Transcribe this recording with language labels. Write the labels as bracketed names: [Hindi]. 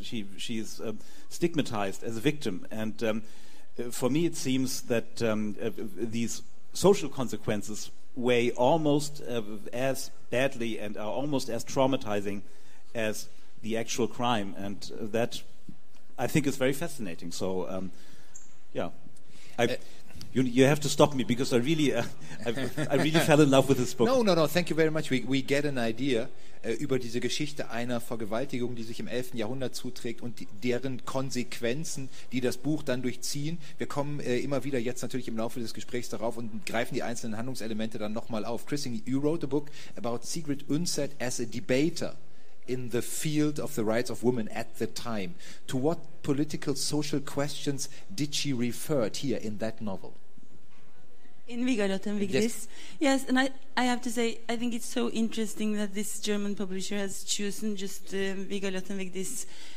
[English] She is stigmatized as a victim, and for me it seems that these social consequences weigh almost as badly and are almost as traumatizing as the actual crime, and that I think it's very fascinating. So, yeah. You have to stop me because I really fell in love with this book. No. Thank you very much. We get an idea [German] über diese Geschichte einer Vergewaltigung, die sich im 11. Jahrhundert zuträgt und deren Konsequenzen, die das Buch dann durchziehen. Wir kommen immer wieder jetzt natürlich im Laufe des Gesprächs darauf und greifen die einzelnen Handlungselemente dann nochmal auf. [English] Kristin, you wrote a book about Sigrid Undset as a debater in the field of the rights of women at the time. To what political, social questions did she refer here in that novel? In Vigalotten Vigdis. Yes, and I have to say, I think it's so interesting that this German publisher has chosen just Vigalotten Vigdis.